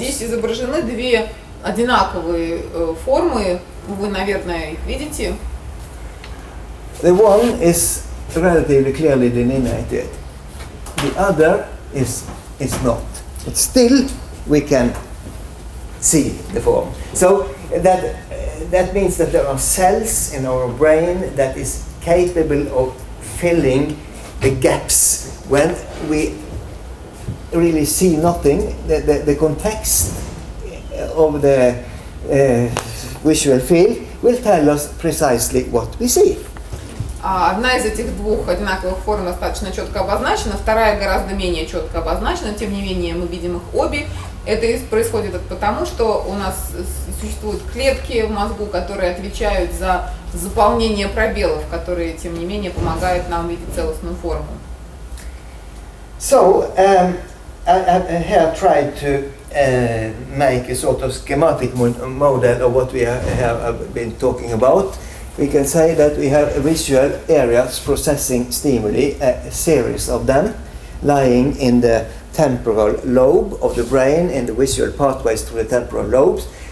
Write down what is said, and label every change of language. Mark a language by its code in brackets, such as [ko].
[ru] Здесь изображены две одинаковые формы, вы, наверное, их видите. [en] The one is relatively clearly delineated. The other is not. But still, we can see the form. So that means that there are cells in our brain that is capable of filling the gaps when we really see nothing. The context of the visual field will tell us precisely what we see. [ru] Одна из этих двух одинаковых форм достаточно четко обозначена, вторая гораздо менее четко обозначена, тем не менее мы видим их обе. Это происходит потому, что у нас существуют клетки в мозгу, которые отвечают за заполнение пробелов, которые, тем не менее, помогают нам видеть целостную форму. [en] So, I here tried to make a sort of schematic model of what we have been talking about. We can say that we have visual areas processing stimuli, a series of them, lying in the temporal lobe of the brain, in the visual pathways through the temporal lobes.